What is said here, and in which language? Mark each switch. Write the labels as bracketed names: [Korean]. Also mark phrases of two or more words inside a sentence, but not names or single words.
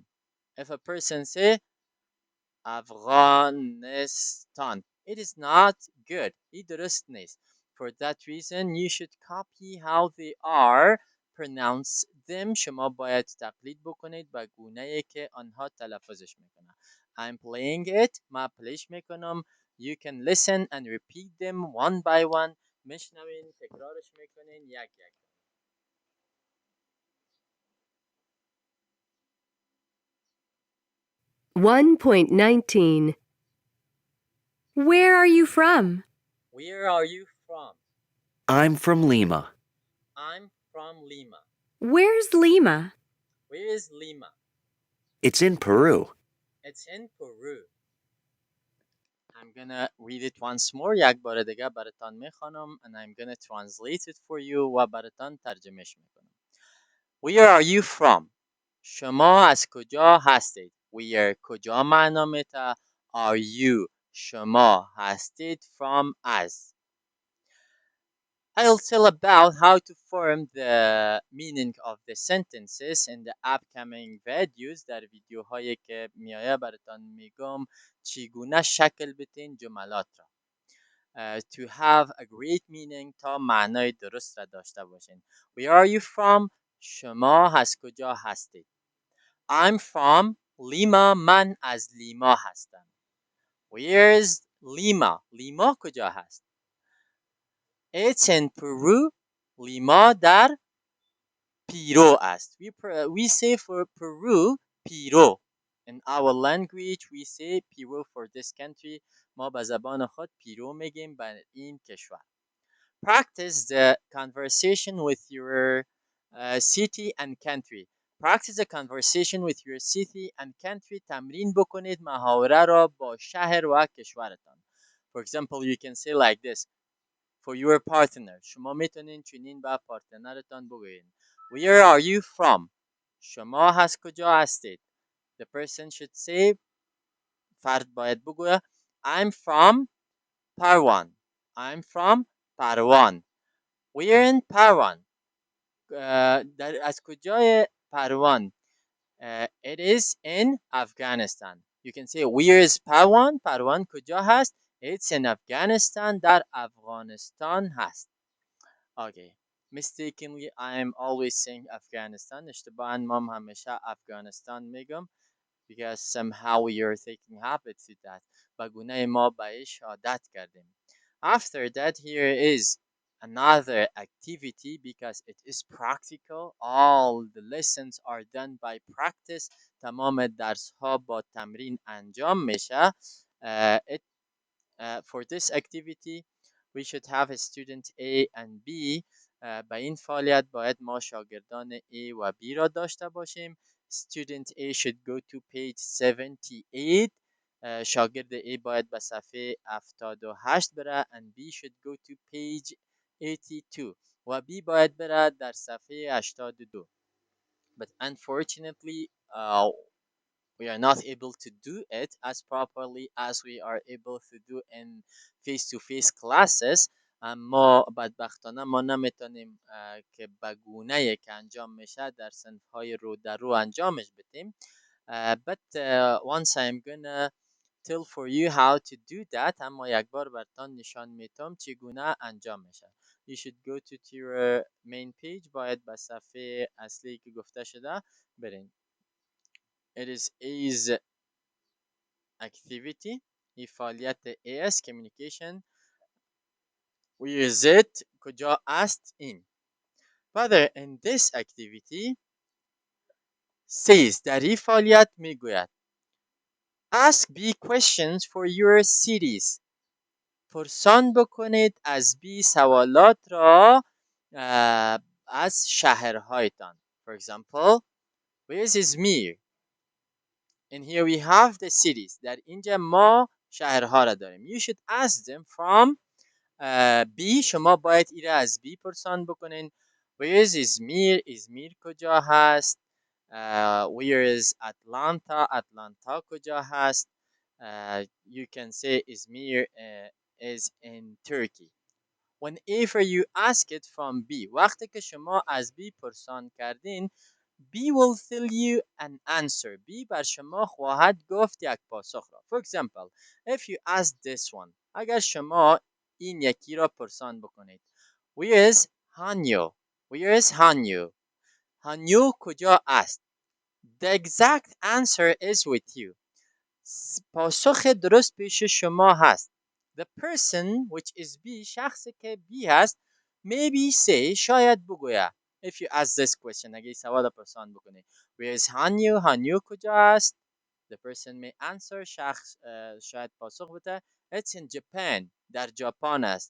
[English] If a person say Afghanistan, it is not good. [Persian] این درست نیست. [English] For that reason, you should copy how they are pronounce them. [Persian] شما باید تقلید بکنید به گونه‌ای که آنها تلفظش میکنن. [English] I'm playing it. [Persian] ما پلیش میکنم. [English] You can listen and repeat them one by one. [Persian] میشنوین تکرارش میکنین یک یک. [English] 1.19. Where are you from? Where are you from? I'm from Lima. I'm from Lima. Where's Lima? Where is Lima? It's in Peru. It's in Peru. I'm gonna read it once more. [Persian] یک بار دیگه براتان میخوانم [English] and I'm gonna translate it for you [Persian] و براتان ترجمهش میکنم. [English] Where are you from? [Persian] شما از کجا هستید؟ Where کجا معنا میده؟ [English] Are you [Persian] شما هستید from از. [English] I'll tell about how to form the meaning of the sentences in the upcoming videos. [Persian] در ویدیوهایی که میایه براتان میگم چگونه شکل بدین جملات را. [English] To have a great meaning [Persian] تا معنای درست را داشته باشین. [English] Where are you from? [Persian] شما از کجا هستید؟ [English] I'm from Lima. [Persian] من از لیما هستم. [English] Where's Lima? [Persian] لیما کجا هست؟ [English] It's in Peru. [Persian] لیما در پیرو است. [English] We say for Peru پیرو. In our language we say Peru for this country. [Persian] ما به زبان خود پیرو میگیم به این کشور. [English] Practice the conversation with your city and country. Practice a conversation with your city and country. [Persian] تمرین بکنید محاوره را با شهر و کشورتان. [English] For example, you can say like this. For your partner. [Persian] شما میتونین چنین به پارتنرتان بگویید. [English] Where are you from? [Persian] شما از کجا هستید؟ [English] The person should say. [Persian] فرد باید بگوید [English] I'm from Parwan. I'm from Parwan. We're in Parwan. [Persian] از کجای پروان؟ [English] It is in Afghanistan. You can say where is Parwan? [Persian] پروان کجا هست؟ [English] It's in Afghanistan. [Persian] در افغانستان هست. [English] Okay. Mistakenly, I am always saying Afghanistan. [Persian] اشتباها ما همیشه افغانستان میگم. [English] Because somehow we are taking habit to that. [Persian] و گونه ما بهش عادت کردیم. [English] After that, here is another activity because it is practical. All the lessons are done by practice. [Persian] تمام درس ها با تمرین انجام میشه. [English] For this activity, we should have a student A and B. [Persian] به این فعالیت باید ما شاگردان A و B را داشته باشیم. [English] Student A should go to page 78. [Persian] شاگرد A باید به صفحه 78 بره [English] and B should go to page 82 [Persian] و B باید بره در صفحه 82. [English] But unfortunately, we are not able to do it as properly as we are able to do in face-to-face classes. [Persian] اما بدبختانه ما نمیتونیم که به گونه‌ای که انجام میشه در صنف‌های رو در رو انجامش بدیم. [English] But once I'm gonna tell for you how to do that. [Persian] اما یک بار براتان نشان میتم چگونه انجام میشه. [English] You should go to your main page. [Persian] باید به صفحه اصلی که گفته شده برین. [English] It is A's activity. فعالیت AS communication. We use it [Persian] کجا است این. [English] Further in this activity says [Persian] در این فعالیت میگوید [English] Ask B questions for your cities. [Persian] پرسان بکنید از B سوالات را از شهرهایتان. [English] For example, where is Izmir? And here we have the cities. [Persian] در اینجا ما شهرها را داریم. [English] You should ask them from B. [Persian] شما باید ایره از B پرسان بکنین. [English] Where is Izmir? izmir [Persian] کجا هست؟ [English] Where is Atlanta? Atlanta [Persian] کجا هست؟ [English] You can say Izmir is in Turkey. Whenever you ask it from B, [Persian] وقتی که شما از B پرسان کردین, [English] B will tell you an answer. [Persian] B بر شما خواهد گفت یک پاسخ را. [English] For example, if you ask this one, [Persian] اگر شما این یکی را پرسان بکنید. [English] Where is Hanyo? Where is Hanyo? [Persian] Hanyo کجا است? [English] The exact answer is with you. [Persian] پاسخ درست پیش شما هست. [English] The person which is B, [Persian] شخصی که B هست, [English] maybe say, [Persian] شاید بگوید. [English] If you ask this question, [Persian] اگه سوال پرسان بکنی. [English] Where is Hanyu? [Persian] Hanyu کجا است? [English] The person may answer, [Persian] شخص شاید پاسخ بده. [English] It's in Japan. [Persian] در ژاپن است.